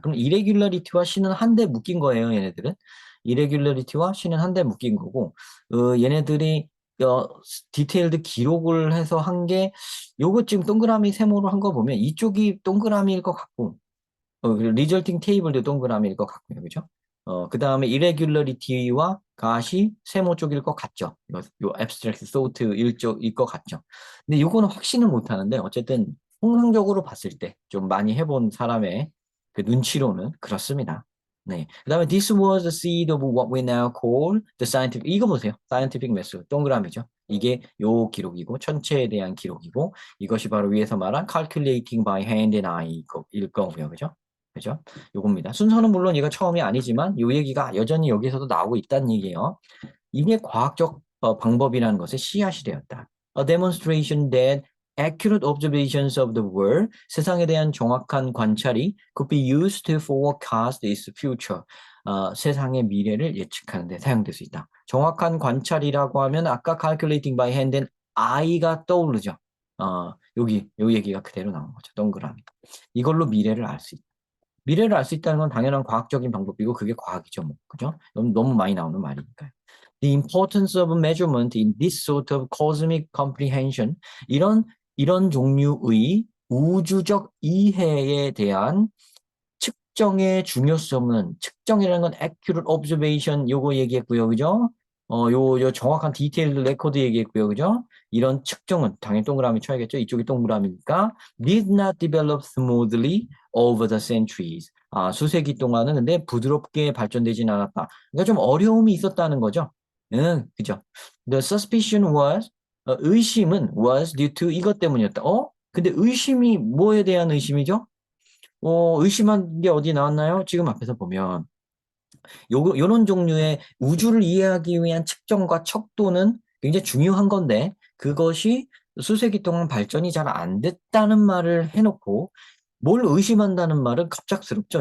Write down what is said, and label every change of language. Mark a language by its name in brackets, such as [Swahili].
[Korean] 그럼 irregularity와 신은 한데 묶인 거예요, 얘네들은. irregularity와 신은 한데 묶인 거고, 얘네들이 디테일드 기록을 해서 한 게, 요거 지금 동그라미 세모로 한 거 보면 이쪽이 동그라미일 것 같고, 그리고 리절팅 테이블도 동그라미일 것 같고요. 그죠? 그 다음에 irregularity와 가시 세모 쪽일 것 같죠. 요 abstract thought 일쪽일 것 같죠. 근데 요거는 확신은 못 하는데 어쨌든 통상적으로 봤을 때 좀 많이 해본 사람의 그 눈치로는 그렇습니다. 네. [English] 그 다음에 this was the seed of what we now call the scientific. [Korean] 이거 보세요. scientific method. 동그라미죠. 이게 요 기록이고 천체에 대한 기록이고 이것이 바로 위에서 말한 [English] calculating by hand and eye [Korean] 일 거고요. 그죠? 그죠? 요겁니다. 순서는 물론 얘가 처음이 아니지만 요 얘기가 여전히 여기서도 나오고 있다는 얘기예요. 이게 과학적 방법이라는 것의 씨앗이 되었다. [English] A demonstration that accurate observations of the world, [Korean] 세상에 대한 정확한 관찰이 [English] could be used to forecast its future. [Korean] 세상의 미래를 예측하는 데 사용될 수 있다. 정확한 관찰이라고 하면 아까 [English] calculating by hand and eye [Korean] 가 떠오르죠. 요 얘기가 그대로 나온 거죠. 동그라미. 이걸로 미래를 알 수 있다. 미래를 알 수 있다는 건 당연한 과학적인 방법이고 그게 과학이죠, 뭐. 그죠? 너무 많이 나오는 말이니까요. [English] The importance of measurement in this sort of cosmic comprehension. [Korean] 이런 종류의 우주적 이해에 대한 측정의 중요성은 측정이라는 건 [English] accurate observation [Korean] 요거 얘기했고요. 그죠? 요 정확한 디테일드 레코드 얘기했고요. 그죠? 이런 측정은 당연히 동그라미 쳐야겠죠. 이쪽이 동그라미니까 [English] did not develop smoothly over the centuries. [Korean] 수세기 동안은 근데 부드럽게 발전되진 않았다. 그러니까 좀 어려움이 있었다는 거죠. 응, 그죠? [English] The suspicion was, [Korean] 의심은 [English] was due to [Korean] 이것 때문이었다. 근데 의심이 뭐에 대한 의심이죠? 의심한 게 어디 나왔나요? 지금 앞에서 보면 요런 종류의 우주를 이해하기 위한 측정과 척도는 굉장히 중요한 건데 그것이 수세기 동안 발전이 잘 안 됐다는 말을 해놓고 뭘 의심한다는 말은 갑작스럽죠.